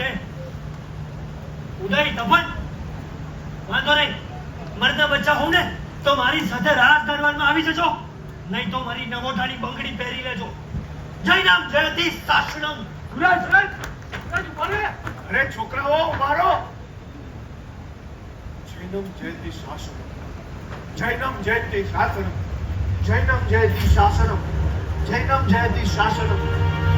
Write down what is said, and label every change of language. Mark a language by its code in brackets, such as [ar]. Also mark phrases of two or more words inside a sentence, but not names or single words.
[gu] ઉદય, તપન, વાંધો નહીં. મરતા બચ્ચા હોઉં ને તો મારી સાથે રાજ દરબારમાં આવી જજો, નહીં તો મારી નવોઠાની બંગડી પહેરી લેજો. [sa] જય નામ જયતિ શાસનમ. [gu] સુરજ, સુરજ, સુરજ, બોલે. અરે છોકરાઓ મારો [sa] જૈનમ જયતિ શાસનમ, જૈનમ જયતિ શાસનમ, જૈનમ જયતિ શાસનમ, જૈનમ જયતિ શાસનમ.